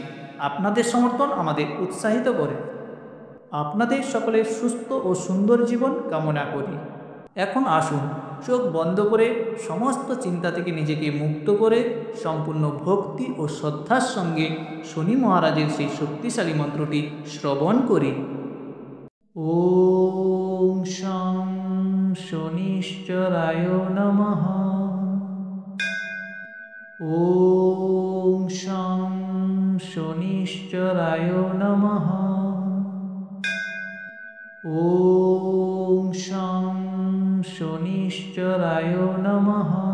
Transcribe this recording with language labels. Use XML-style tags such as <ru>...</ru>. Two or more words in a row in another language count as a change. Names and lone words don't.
<bn>আপনাদের সমর্থন আমাদের উৎসাহিত করে। আপনাদের সকলের সুস্থ ও সুন্দর জীবন কামনা করি। এখন আসুন চোখ বন্ধ করে সমস্ত চিন্তা থেকে নিজেকে মুক্ত করে সম্পূর্ণ ভক্তি ও শ্রদ্ধার সঙ্গে শনি মহারাজের সেই শক্তিশালী মন্ত্রটি শ্রবণ করি।</bn> <sa>ওম শং শনিশ্চরায় নমঃ। ওম শং শনিশ্চরায় নমঃ। ওম শং শনিশ্চরায় নমঃ।</sa>